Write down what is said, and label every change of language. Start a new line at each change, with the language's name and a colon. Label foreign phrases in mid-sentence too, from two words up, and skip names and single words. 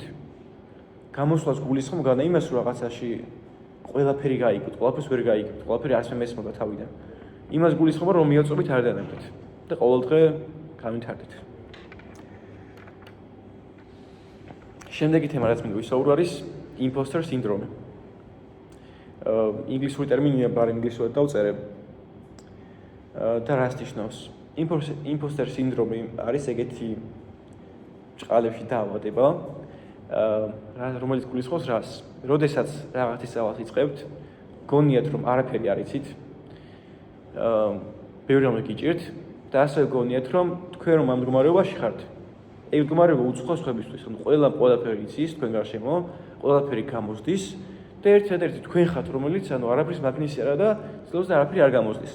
Georgian: გამოსვლას გულისხმობ განა იმას, რომ რაღაცაში ყველაფერი გაიგოთ, ყველაფერს ვერ გაიგებთ, ყველაფერი არც მესმოდა თავიდან. იმას გულისხმობ რომ მიაწვევით არ დანებდეთ და ყოველ დღე გავითარდეთ. შემდეგი თემა რაც მინდა ვისაუბრო არის
English: imposter syndrome.
Georgian: ინგლისური ტერმინია, ბარ ინგლისურად დავწერე. და რას ნიშნავს?
English: imposter syndrome
Georgian: არის ეგეთი ჭყალებში დაავადება, რომელიც გულისხმობს რას? როდესაც რაღაცის სწავლას იწყებთ, გონიათ რომ არაფერი არ იცით, ბევრი რამე გიჭირთ და ასევე გონიათ რომ თქვენ რომ ამ მდგომარეობაში ხართ, ეგ მდგომარეობა უცხოს ხებისთვის, ანუ ყველაფერი იცის თქვენ გარშემო, ყველაფერი გამოსდის და ერთ-ერთი თქვენ ხართ, რომელიც ანუ არაფრის მაგნისი არა და ცდილობს და არაფერი არ გამოსდის.